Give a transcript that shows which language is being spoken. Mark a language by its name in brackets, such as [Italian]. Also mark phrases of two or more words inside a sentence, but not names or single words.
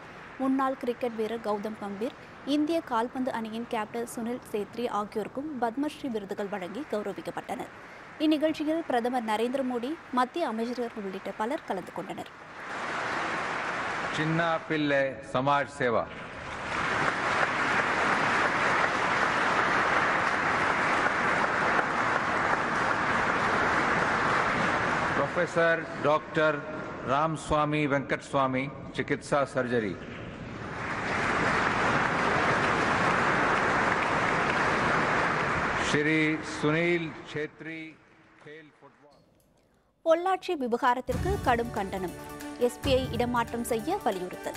[Tamil] முன்னாள் கிரிக்கெட் வீரர் கௌதம் கம்பீர், இந்திய கால்பந்து அணியின் கேப்டன் சுனில் சேத்ரி ஆகியோருக்கும் பத்மஸ்ரீ விருதுகள் வழங்கி கௌரவிக்கப்பட்டனர். இந்நிகழ்ச்சியில் பிரதமர் நரேந்திர மோடி, மத்திய அமைச்சர்கள் உள்ளிட்ட பலர் கலந்து கொண்டனர். சின்ன பிள்ளை [Hindi] समाज सेवा, प्रोफेसर डॉक्टर रामस्वामी वेंकटस्वामी, चिकित्सा सर्जरी, श्री सुनील छेत्री, खेल फुटबॉल. [Tamil] பொள்ளாச்சி விவகாரத்திற்கு கடும் கண்டனம். எஸ்பியை இடமாற்றம் செய்ய வலியுறுத்தல்.